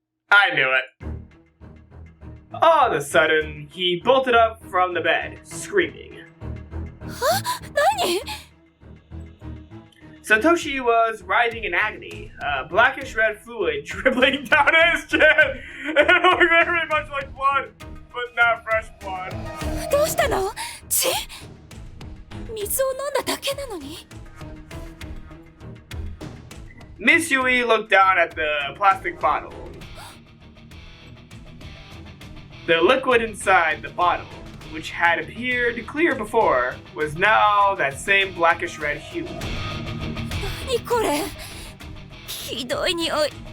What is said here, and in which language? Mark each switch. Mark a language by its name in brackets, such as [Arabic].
[English] I knew it. All of a sudden, he bolted up from the bed, screaming. [Japanese] 何？ [English] Satoshi was writhing in agony, blackish red fluid dribbling down his chin. It looked very much like blood, but not fresh blood. [Japanese] どうしたの？血？水を飲んだだけなのに。 [English] Miss Yui looked down at the plastic bottle. The liquid inside the bottle, which had appeared clear before, was now that same blackish red hue. [Japanese] 何これ？ひどい匂い。